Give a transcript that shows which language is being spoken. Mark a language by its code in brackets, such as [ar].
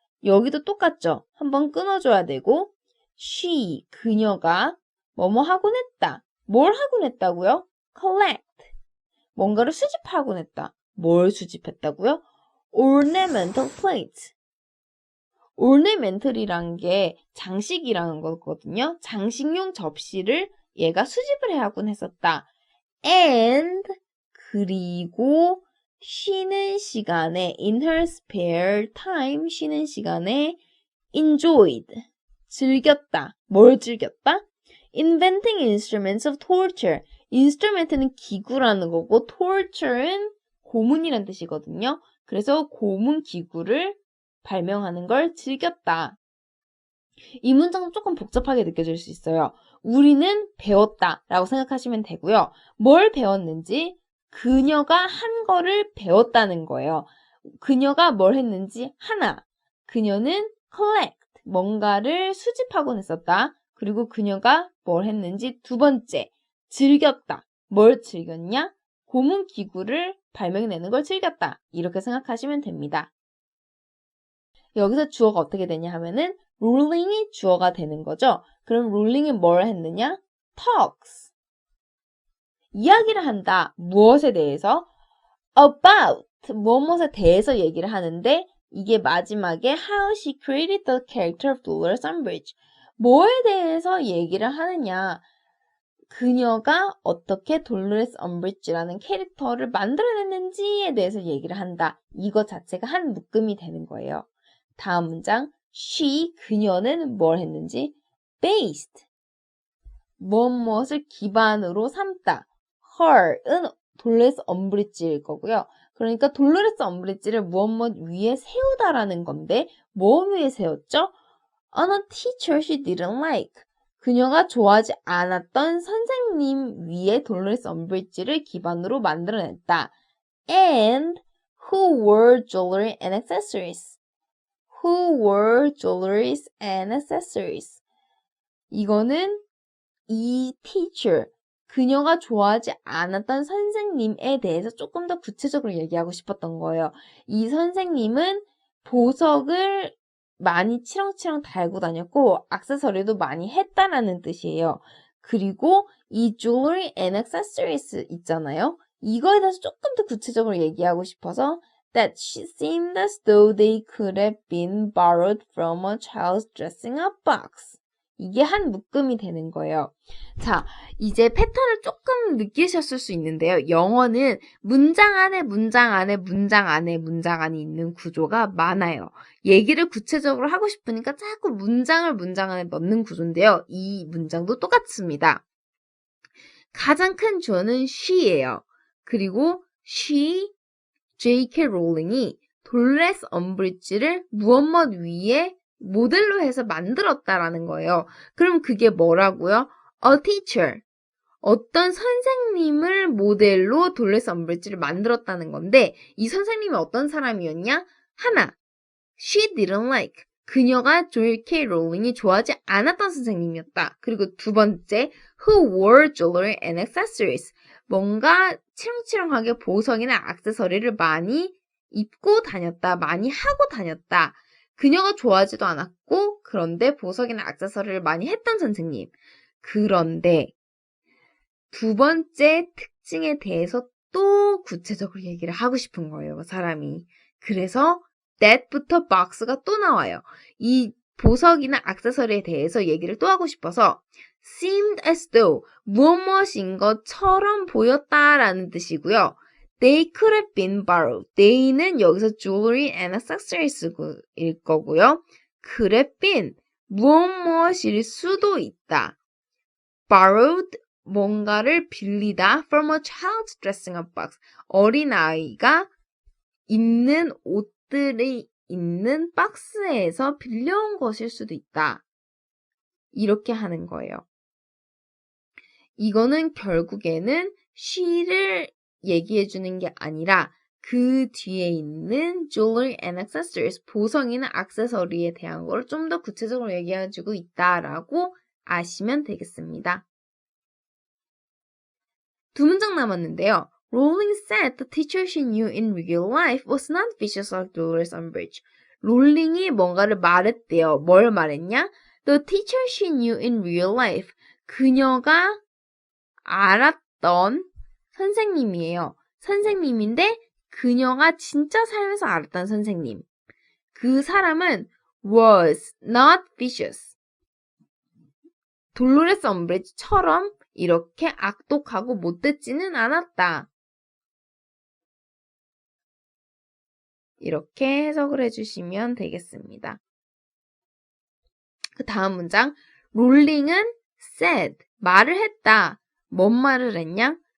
[ko] 여기도 똑같죠. 한번 끊어줘야 되고 she, 그녀가 뭐뭐 하곤 했다. 뭘 하곤 했다고요? collect. 뭔가를 수집하곤 했다. 뭘 수집했다고요? [en] ornamental plates. [ko] ornamental이란 게 장식이라는 거거든요. 장식용 접시를 얘가 수집을 해하곤 했었다. and 그리고 쉬는 시간에 [en] in her spare time [ko] 쉬는 시간에 enjoyed, 즐겼다. 뭘 즐겼다? [en] inventing instruments of torture. [ko] instrument는 기구라는 거고 torture는 고문이란 뜻이거든요. 그래서 고문 기구를 발명하는 걸 즐겼다. 이 문장은 조금 복잡하게 느껴질 수 있어요. 우리는 배웠다 라고 생각하시면 되고요. 뭘 배웠는지 그녀가 한 거를 배웠다는 거예요. 그녀가 뭘 했는지 하나, 그녀는 collect, 뭔가를 수집하곤 했었다. 그리고 그녀가 뭘 했는지 두 번째, 즐겼다. 뭘 즐겼냐? 고문 기구를 발명해내는 걸 즐겼다. 이렇게 생각하시면 됩니다. 여기서 주어가 어떻게 되냐 하면은 rolling이 주어가 되는 거죠. 그럼 rolling이 뭘 했느냐? talks. 이야기를 한다. 무엇에 대해서? about. 무엇에 대해서 얘기를 하는데 이게 마지막에 [en] how she created the character of Dolores Umbridge. [ko] 뭐에 대해서 얘기를 하느냐? 그녀가 어떻게 돌로레스 엄브리지라는 캐릭터를 만들어냈는지에 대해서 얘기를 한다. 이거 자체가 한 묶음이 되는 거예요. 다음 문장, she, 그녀는 뭘 했는지, based, 무엇을 기반으로 삼다. her은 돌로레스 엄브리지일 거고요. 그러니까 돌로레스 엄브리지를 무엇 위에 세우다라는 건데, 뭐 위에 세웠죠? [en] On a teacher she didn't like. [ko] 그녀가 좋아하지 않았던 선생님 위에 돌로레스 엄브리지를 기반으로 만들어냈다. [en] And who wore jewelry and accessories. Who wore jewelry and accessories. [ko] 이거는 이 teacher, 그녀가 좋아하지 않았던 선생님에 대해서 조금 더 구체적으로 얘기하고 싶었던 거예요. 이 선생님은 보석을 많이 치렁치렁 달고 다녔고 액세서리도 많이 했다라는 뜻이에요. 그리고 이 [en] jewelry and accessories [ko] 있잖아요. 이거에 대해서 조금 더 구체적으로 얘기하고 싶어서 [en] that she seemed as though they could have been borrowed from a child's dressing up box. [ko] 이게 한 묶음이 되는 거예요. 자, 이제 패턴을 조금 느끼셨을 수 있는데요. 영어는 문장 안에 문장 안에 문장 안에 문장 안에 있는 구조가 많아요. 얘기를 구체적으로 하고 싶으니까 자꾸 문장을 문장 안에 넣는 구조인데요. 이 문장도 똑같습니다. 가장 큰 주어는 she예요. 그리고 she, J.K. 롤링이 돌레스 엄브리지를 무엇 위에 모델로 해서 만들었다라는 거예요. 그럼 그게 뭐라고요? [en] A teacher. [ko] 어떤 선생님을 모델로 돌레스 엄브리지를 만들었다는 건데 이 선생님이 어떤 사람이었냐? 하나, [en] she didn't like. [ko] 그녀가 J.K. 롤링이 좋아하지 않았던 선생님이었다. 그리고 두 번째, [en] who wore jewelry and accessories. [ko] 뭔가 치렁치렁하게 보석이나 액세서리를 많이 입고 다녔다. 많이 하고 다녔다. 그녀가 좋아하지도 않았고 그런데 보석이나 액세서리를 많이 했던 선생님. 그런데 두 번째 특징에 대해서 또 구체적으로 얘기를 하고 싶은 거예요. 사람이. 그래서 that부터 box가 또 나와요. 이 보석이나 액세서리에 대해서 얘기를 또 하고 싶어서 [en] seemed as though [ko] 무엇인 것처럼 보였다라는 뜻이고요. [en] They could have been borrowed. [ko] They는 여기서 [en] jewelry and accessories [ko] 일 거고요. [en] could have been [ko] 무엇일 수도 있다. [en] borrowed [ko] 뭔가를 빌리다 [en] from a child's dressing up box. [ko] 어린아이가 입는 옷들이 있는 박스에서 빌려온 것일 수도 있다. 이렇게 하는 거예요. 이거는 결국에는 she를 얘기해 주는 게 아니라 그 뒤에 있는 [en] jewelry and accessories, [ko] 보석이나 액세서리에 대한 걸 좀 더 구체적으로 얘기해 주고 있다라고 아시면 되겠습니다. 두 문장 남았는데요. [en] Rowling said the teacher she knew in real life was not vicious like Dolores Umbridge. [ko] 롤링이 뭔가를 말했대요. 뭘 말했냐? [en] The teacher she knew in real life. [ko] 그녀가 알았던 선생님이에요. 선생님인데 그녀가 진짜 살면서 알았던 선생님. 그 사람은 [en] was not vicious. [ko] 돌로레스 엄브리지처럼 이렇게 악독하고 못됐지는 않았다. 이렇게 해석을 해주시면 되겠습니다. 그 다음 문장. 롤링은 said, 말을 했다. 뭔 말을 했냐?